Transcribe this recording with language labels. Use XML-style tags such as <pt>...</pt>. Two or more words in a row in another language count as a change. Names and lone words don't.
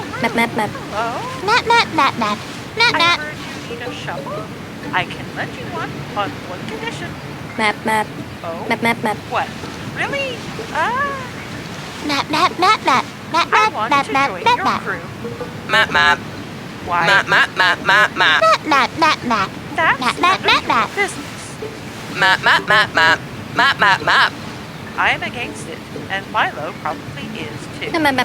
<en>Map. hello. Map. I heard you need a shovel. I can lend you one on one condition. Map. Oh? Map. What? Really? Map. I want to join your crew. Map, map. Why? Map, map, map, map, map. That's Map. none of your business. Map, map, map, map. Map, map, map. I am against it, and Milo probably is too. Map.</en>